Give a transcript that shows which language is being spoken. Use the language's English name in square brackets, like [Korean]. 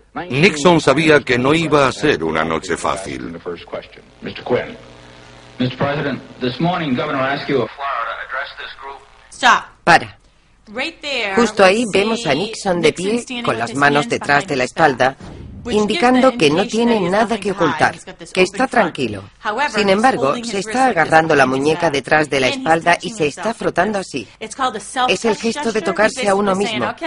[Spanish] Nixon sabía que no iba a ser una noche fácil. [English] Mr. Quinn. Mr. President, this morning Governor asked you of Florida to address this group. Stop. [Spanish] Para. Justo ahí vemos a Nixon de pie, con las manos detrás de la espalda, indicando que no tiene nada que ocultar, que está tranquilo. Sin embargo, se está agarrando la muñeca detrás de la espalda y se está frotando así. Es el gesto de tocarse a uno mismo.